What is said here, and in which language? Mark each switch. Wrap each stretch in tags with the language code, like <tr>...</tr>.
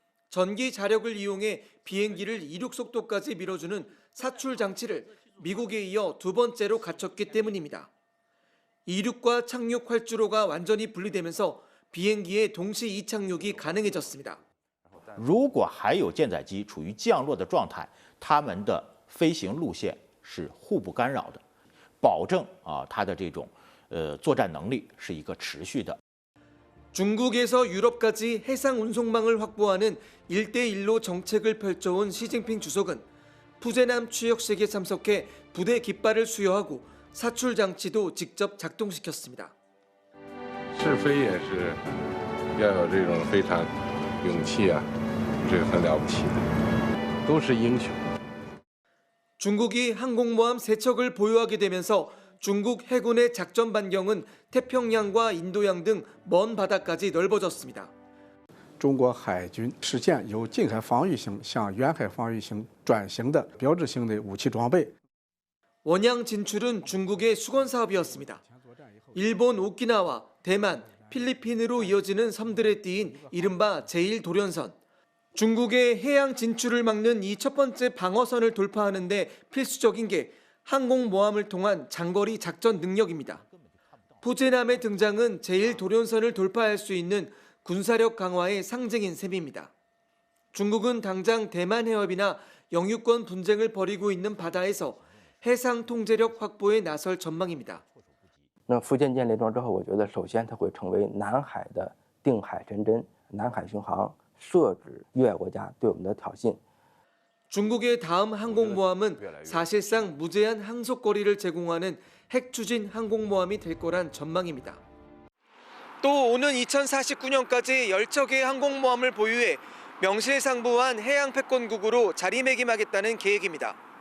<ko>전기 자력을 이용해 비행기를 이륙 속도까지 밀어주는 사출 장치를 미국에 이어 두 번째로 갖췄기 때문입니다. 이륙과 착륙 활주로가 완전히 분리되면서 비행기의 동시 이착륙이 가능해졌습니다.</ko> <zh>如果还有舰载机处于降落的状态，它们的飞行路线是互不干扰的，保证它的这种作战能力是一个持续的。</zh> <ko>중국에서 유럽까지 해상 운송망을 확보하는 1대1로 정책을 펼쳐온 시진핑 주석은 푸제남 취역식에 참석해 부대 깃발을 수여하고 사출 장치도 직접 작동시켰습니다.</ko> <zh>试飞也是要有这种非常勇气啊，这个很了不起的，都是英雄。</zh> <ko>중국이 항공모함 3척을 보유하게 되면서 중국 해군의 작전 반경은 태평양과 인도양 등 먼 바다까지 넓어졌습니다.</ko> <zh>中国海军实现由近海防御型向远海防御型转型的标志性的武器装备。</zh> <ko>원양 진출은 중국의 수건 사업이었습니다. 일본 오키나와, 대만, 필리핀으로 이어지는 섬들에 띄인 이른바 제1도련선. 중국의 해양 진출을 막는 이 첫 번째 방어선을 돌파하는 데 필수적인 게 항공모함을 통한 장거리 작전 능력입니다. 푸제남의 등장은 제1도련선을 돌파할 수 있는 군사력 강화의 상징인 셈입니다. 중국은 당장 대만 해협이나 영유권 분쟁을 벌이고 있는 바다에서 해상 통제력 확보에 나설 전망입니다.</ko> <zh>那福建舰列装之后，我觉得首先它会成为南海的定海神针，南海巡航，设置越国家对我们的挑衅。</zh> <ko>중국의 다음 항공모함은 사실상 무제한 항속거리를 제공하는 핵추진 항공모함이 될 거란 전망입니다. 또 오는 2049년까지 10척의 항공모함을 보유해 명실상부한 해양 패권국으로 자리매김하겠다는 계획입니다.</ko>